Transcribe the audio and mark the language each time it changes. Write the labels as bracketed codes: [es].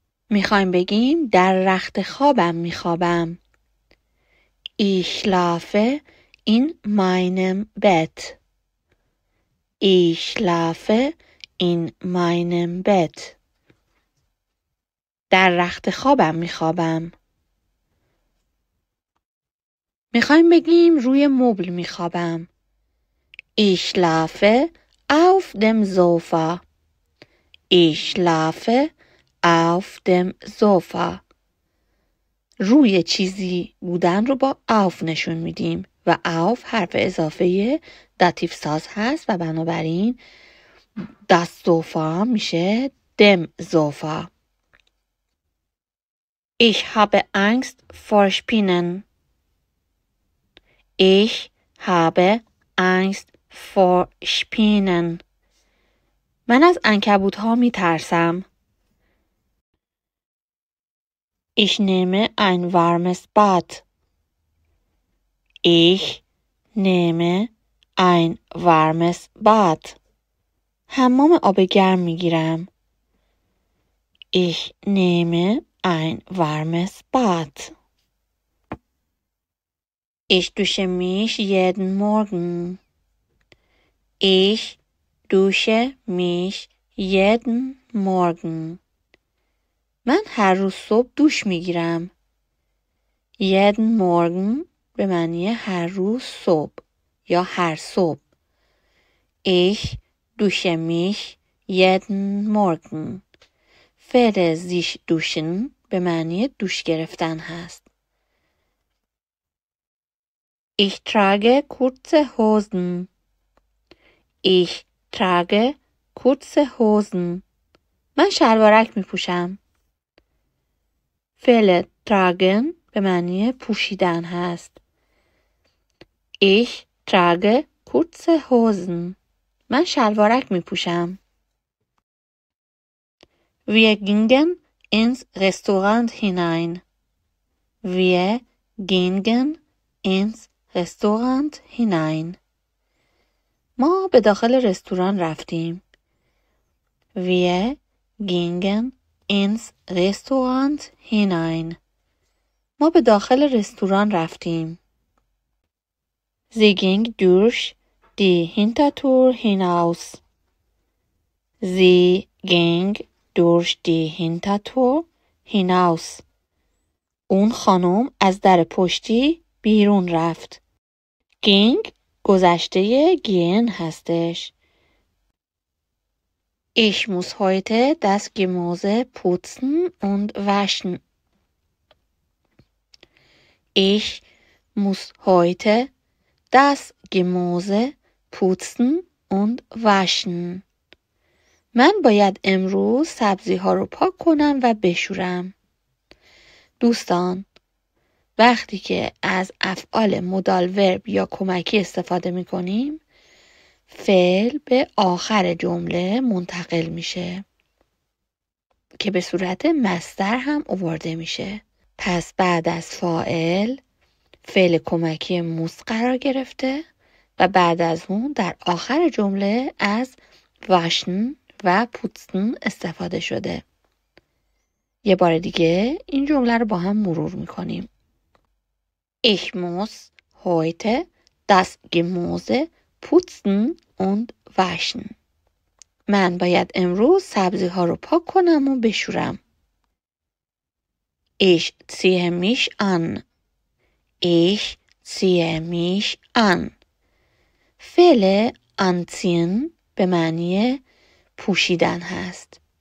[fa] میخوایم بگیم در رخت خوابم میخوابم. [de] Ich schlafe in meinem Bett. Ich schlafe in meinem Bett. [fa] در رخت خوابم میخوابم. میخوایم بگیم روی مبل میخوابم. [de] Ich schlafe auf dem Sofa. Ich schlafe auf dem Sofa. [fa] روی چیزی بودن رو با auf نشون میدیم و auf حرف اضافه داتیو ساز هست و بنابراین das Sofa میشه dem Sofa. [de] Ich habe Angst vor Spinnen. Ich habe Angst vor Spinnen. [fa] من از عنکبوت‌ها میترسم. [de] Ich nehme ein warmes Bad. Ich nehme ein warmes Bad. [fa] حمام آب گرم میگیرم. [de] Ich nehme ein warmes Bad. Ich dusche mich jeden Morgen. Ich dusche mich jeden Morgen. [fa] من هر روز صبح دوش میگیرم. [de] jeden Morgen [fa] به معنی هر روز صبح یا هر صبح. [de] Ich dusche mich jeden Morgen. [fa] فعل sich duschen به معنی دوش گرفتن هست. [de] Ich trage kurze Hosen. Ich trage kurze Hosen. [fa] من شلوارک می پوشم. فعل tragen به معنی پوشیدن هست. [de] Ich trage kurze Hosen. [fa] من شلوارک می پوشم. [de] Wir gingen ins Restaurant hinein. Wir gingen ins Restaurant hinein. [fa] ما به داخل رستوران رفتیم. [de] Wir gingen ins Restaurant hinein. [fa] ما به داخل رستوران رفتیم. [de] Sie ging durch die Hintertür hinaus. Sie ging durch die Hintertür hinaus. [fa] اون خانم از در پشتی بیرون رفت. ging گذشته gehen هستش. [de] Ich muss heute das Gemüse putzen und waschen. Ich muss heute das Gemüse putzen und waschen. [fa] من باید امروز سبزی ها رو پاک کنم و بشورم. دوستان، وقتی که از افعال مودال ورب یا کمکی استفاده می کنیم، فعل به آخر جمله منتقل میشه که به صورت مصدر هم آورده میشه. پس بعد از فاعل فعل کمکی موس قرار گرفته و بعد از اون در آخر جمله از واشن و پوتسن استفاده شده. یه بار دیگه این جمله رو با هم مرور میکنیم. [de] Ich muss heute das Gemüse putzen und waschen. [fa] من باید امروز سبزی ها رو پاک کنم و بشورم. [de] Ich ziehe mich an. Ich ziehe mich an. [fa] فعل anziehen به معنی پوشیدن هست.